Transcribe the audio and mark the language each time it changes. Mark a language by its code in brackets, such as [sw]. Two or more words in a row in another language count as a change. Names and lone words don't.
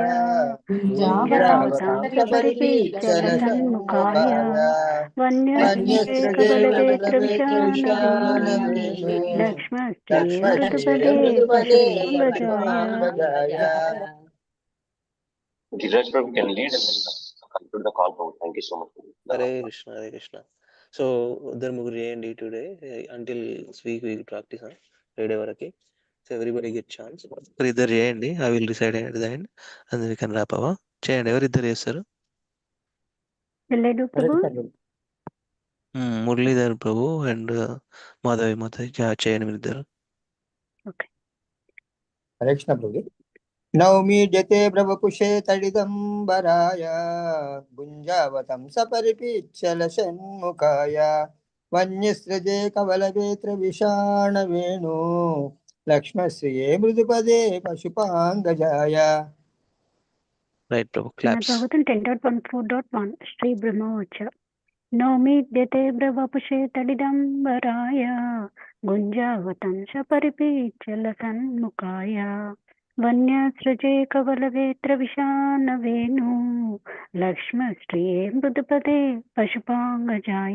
[sa] कुञ्जावतां कुञ्जावतां परिपीच्यलसन्मुखाय वन्यसृजे वन्यसृजे कवलवेत्रविशानवेणु कवलवेत्रविशानवेणु लक्ष्मणश्रिये लक्ष्मश्रिये मृदुपदे मृदुपदे पशुपाङ्गजाय. पशुपाङ्गजाय. [en] Giraj Prabhu can lead and conclude the call. Thank you so much. [sa] Hare Krishna, Hare Krishna. [en] So, there mugur చేయండి today until this week we will practice on Friday వరకు. So everybody get chance. [te] ఇద్దరు చేయండి. [en] I will decide at the end and then we can wrap up. [te] చేయండి. ఎవరిద్దరు చేస్తారు? వెళ్ళేడు ప్రభు. మురళీధర్ ప్రభు అండ్ మాధవి మాధవి చేయండి మీరు ఇద్దరు. ఓకే. హరే కృష్ణ ప్రభు. [sa] नौमीड्यते ब्रवपुषे तडिदम्बराय गुञ्जावतं सपरिपीच्यलसन्मुखाय वन्यसृजे कवलवेत्रविशानवेणु लक्ष्मश्रिये मृदुपदे पशुपाङ्गजाय. [te] రైట్ ప్రభు క్లాప్స్. భాగవతం 10.14.1 [sa] శ్రీ బ్రహ్మోచ. నౌమిద్యతే బ్రవపుషే తడిదంబరాయ గుంజావతం సపరిపీచ్యలసన్ముఖాయ వన్యసృజే కవలవేత్ర విశానవేణు లక్ష్మశ్రిये మృదుపదే పశుపాంగజాయ.